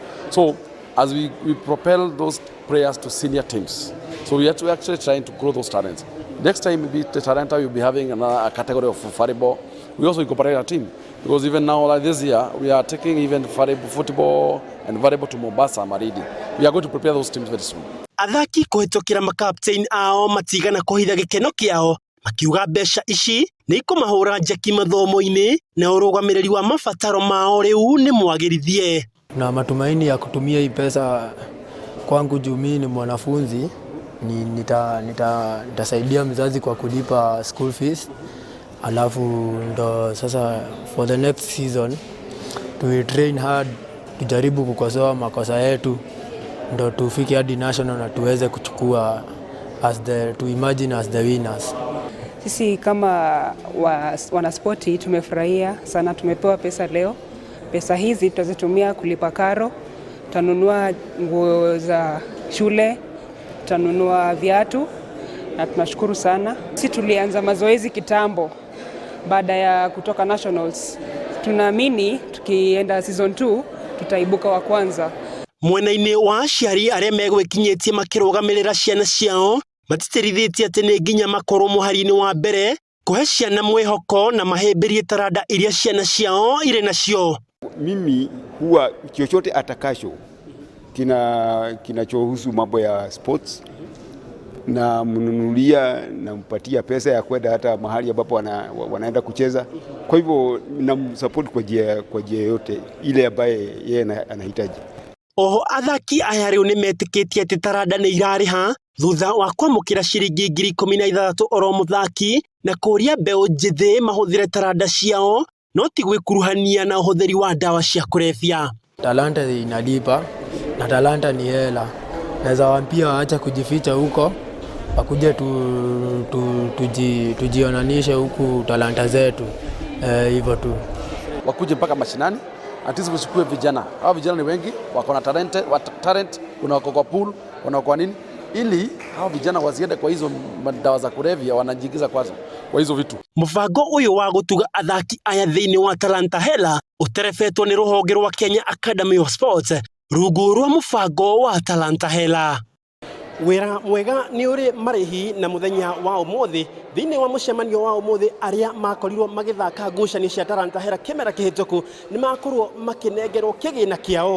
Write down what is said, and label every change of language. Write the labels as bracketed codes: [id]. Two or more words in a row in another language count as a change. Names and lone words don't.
[en] So as we propel those players to senior teams, so we are actually trying to grow those talents. Next time maybe the Talanta will be having a category of volleyball. We also incorporate a team because even now, like this year, we are taking even football and volleyball to Mombasa, Maridi. We are going to prepare those teams very soon. [ki] Athaki kuhitũkĩra makaptein ao matigana kũhitha gĩkeno kĩao makiuga mbeca ici nĩ ikumahũra njeki mathomo-inĩ na ũrũgamĩrĩri wa mabataro mao rĩu nĩ mwagĩrithie. [sw] Na matumaini ya kutumia hii pesa kwangu juu mimi ni mwanafunzi, nitasaidia mzazi kwa kulipa [en] school fees, [sw] alafu ndo sasa [en] for the next season we train hard, [sw] tujaribu kukosoa makosa yetu ndo tufike hadi national na tuweze kuchukua [en] to imagine as the winners. [sw] Sisi kama wanaspoti tumefurahia sana, tumepewa pesa leo. Pesa hizi tutazitumia kulipa karo, tutanunua nguo za shule, tutanunua viatu na tunashukuru sana. Sisi tulianza mazoezi kitambo baada ya kutoka nationals. Tunaamini tukienda season 2 tutaibuka wa kwanza. [ki] Mwena-inĩ wa aciari arĩa megwĩkinyĩtie makĩrũgamĩrĩra ciana ciao matitĩrithĩtie atĩ nĩ nginya makorwo mũhari-inĩ wa mbere kũhe ciana mwĩhoko na mahĩmbĩrie taranda iria ciana ciao irĩ nacio. [sw] Mimi huwa chochote atakacho kinachohusu mambo ya sports na mnunulia na mpatia pesa ya kwenda hata mahali ambapo wanaenda kucheza. Kwa hivyo namsupport kwa njia yote ile ambaye yeye anahitaji. [ki] Oho athaki aya rĩu nĩ metĩkĩtie atĩ taranda nĩ irarĩha thutha wa kwamũkĩra ciringi 16,000 oro mũthaki na kũria mbeũ njĩthĩ mahũthĩre taranda ciao no ti gwĩkuruhania na ũhũthĩri wa ndawa cia kũrebia. [sw] Talanta inalipa na talanta ni hela. Naweza waambia waache kujificha huko, wakuje tujionanishe huku talanta zetu, hivyo tu. Wakuje mpaka mashinani, atisi kuchukue vijana. Hao vijana ni wengi, wako na talent, kuna wako kwa pool, kuna kwa nini? Ili hao vijana wasiende kwa hizo dawa za kulevya, wanajiingiza kwa hizo vitu. [ki] Mũbango ũyũ wa gũtuga athaki aya thĩinĩ wa Talanta Hela ũterebetwo nĩ rũhonge rwa Kenya Academy of Sports rungu rwa mũbango wa Talanta Hela. Wĩra mwega nĩ ũrĩ marĩhi na mũthenya wa ũmũthĩ thĩinĩ wa mũcemanio wa ũmũthĩ arĩa makorirwo magĩthaka ngucanio cia Talanta Hela kĩmera kĩhĩtũku nĩ makorwo makĩnengerwo kĩgĩna kĩao.